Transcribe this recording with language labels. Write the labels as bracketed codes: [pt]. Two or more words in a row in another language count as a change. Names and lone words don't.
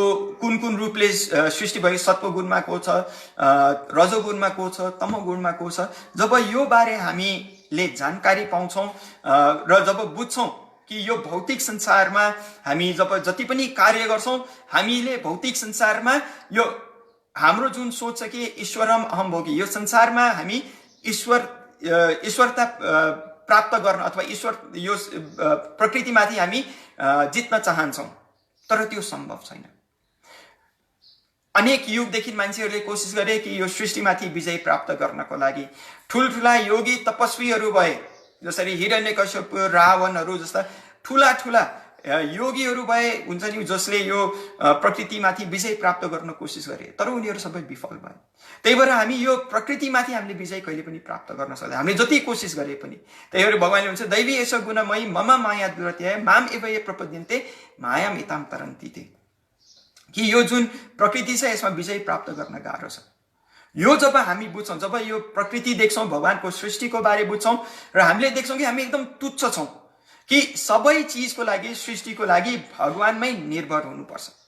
[ne] कुन कुन रूपले सृष्टि भएको सत्व गुणमा को छ रजोगुणमा को छ तमोगुणमा को छ जब यो बारे हामीले जानकारी पाउँछौँ र जब बुझ्छौँ कि यो भौतिक संसारमा हामी जब जति पनि कार्य गर्छौँ हामीले भौतिक संसारमा यो हाम्रो जुन सोच छ कि [sa] ईश्वरम अहम भोगी [ne] यो संसारमा हामी ईश्वरता प्राप्त गर्न अथवा ईश्वर यो प्रकृतिमाथि हामी जित्न चाहन्छौँ तर त्यो सम्भव छैन अनेक युगदेखि मान्छेहरूले कोसिस गरे कि यो सृष्टिमाथि विजय प्राप्त गर्नको लागि ठुलठुला योगी तपस्वीहरू भए जसरी हिरण्यकश्यप रावणहरू जस्ता ठुला ठुला योगीहरू भए हुन्छ नि जसले यो प्रकृतिमाथि विजय प्राप्त गर्न कोसिस गरे तर उनीहरू सबै विफल भए त्यही भएर हामी यो प्रकृतिमाथि हामीले विजय कहिले पनि प्राप्त गर्न सक्दैन हामीले जति कोसिस गरे पनि त्यही भएर भगवानले भन्छ [sa] दैवी एष गुणमयी मम माया दुरत्याय माम एव ये प्रपद्यन्ते मायाम एताम तरन्ति ते [ne] कि यो जुन प्रकृति छ यसमा विजय प्राप्त गर्न गाह्रो छ यो जब हामी बुझ्छौँ जब यो प्रकृति देख्छौँ भगवानको सृष्टिको बारे बुझ्छौँ र हामीले देख्छौँ कि हामी एकदम तुच्छ छौँ कि सबै चीजको लागि सृष्टिको लागि भगवानमै निर्भर हुनुपर्छ